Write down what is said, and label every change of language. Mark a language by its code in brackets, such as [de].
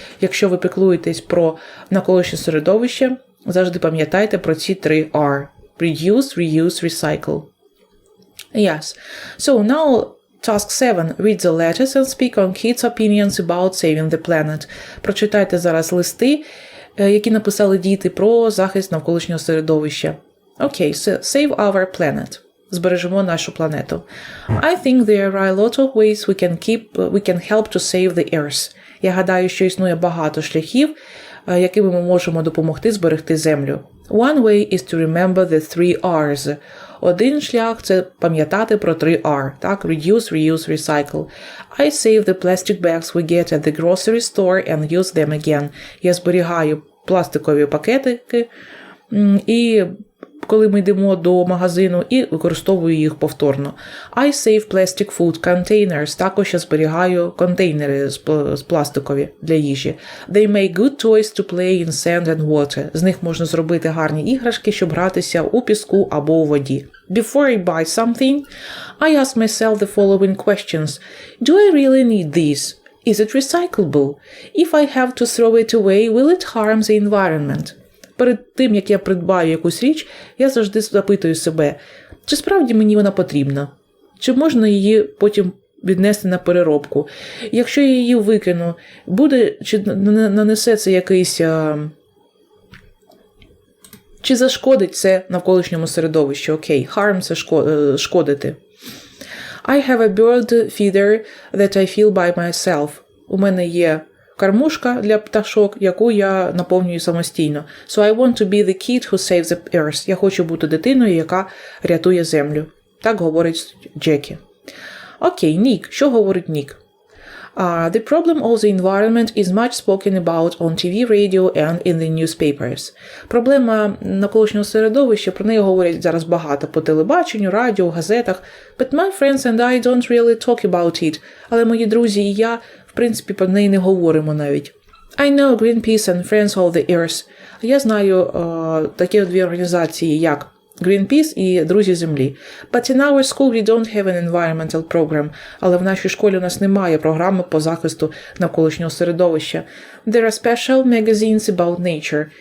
[uk] Якщо ви піклуєтесь про навколишнє середовище, завжди пам'ятайте про ці 3 R. [en] Reduce, reuse, recycle. Yes. So, now task 7. Read the letters and speak on kids' opinions about saving the planet. [uk] Прочитайте зараз листи, які написали діти про захист навколишнього середовища. [en] Okay, so save our planet. [uk] Збережемо нашу планету. [en] I think there are a lot of ways we can help to save the earth. [uk] Я гадаю, що існує багато шляхів, якими ми можемо допомогти зберегти землю. [en] One way is to remember the 3 R's. [uk] Один шлях – це пам'ятати про 3 R, так? [en] Reduce, reuse, recycle. I save the plastic bags we get at the grocery store and use them again. [uk] Я зберігаю пластикові пакетики і коли ми йдемо до магазину, і використовую їх повторно. [en] I save plastic food containers. [uk] Також я зберігаю контейнери з пластикові для їжі. [en] They make good toys to play in sand and water. [uk] З них можна зробити гарні іграшки, щоб гратися у піску або у воді. [en] Before I buy something, I ask myself the following questions. Do I really need this? Is it recyclable? If I have to throw it away, will it harm the environment? [uk] Перед тим, як я придбаю якусь річ, я завжди запитую себе, чи справді мені вона потрібна? Чи можна її потім віднести на переробку? Якщо я її викину, чи нанесе це якийсь... Чи зашкодить це навколишньому середовищу? Окей, harm – це шкодити. [en] I have a bird feeder that I fill by myself. [uk] У мене є кормушка для пташок, яку я наповнюю самостійно. [en] So I want to be the kid who saves the earth. [uk] Я хочу бути дитиною, яка рятує землю. Так говорить Джекі. Окей, Нік. Що говорить Нік? [en] The problem of the environment is much spoken about on TV, radio and in the newspapers. [uk] Проблема навколишнього середовища, про неї говорять зараз багато по телебаченню, радіо, газетах. [en] But my friends and I don't really talk about it. [uk] Але мої друзі і я, в принципі, про неї не говоримо навіть. [en] I know Greenpeace and Friends of the Earth. [uk] Я знаю такі дві організації, як Greenpeace і Друзі Землі. [en] But in our school we don't have an environmental program. [uk] Але в нашій школі у нас немає програми по захисту навколишнього середовища. [en] There are special magazines about nature.